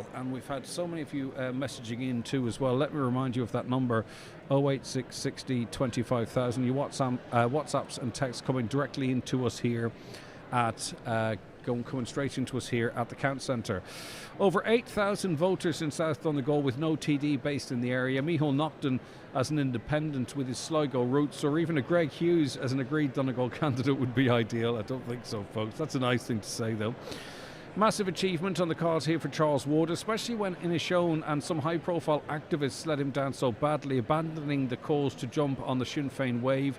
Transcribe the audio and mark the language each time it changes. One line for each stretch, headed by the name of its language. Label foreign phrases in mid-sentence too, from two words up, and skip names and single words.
English: And we've had so many of you messaging in too as well. Let me remind you of that number, 086 60 25,000. Your WhatsApps and texts coming directly into us here at coming straight into us here at the Count Centre. Over 8,000 voters in South Donegal with no TD based in the area. Micheál Naughton as an independent with his Sligo roots, or even a Greg Hughes as an agreed Donegal candidate would be ideal. I don't think so, folks. That's a nice thing to say, though. Massive achievement on the cards here for Charles Ward, especially when Inishowen and some high-profile activists let him down so badly, abandoning the cause to jump on the Sinn Féin wave.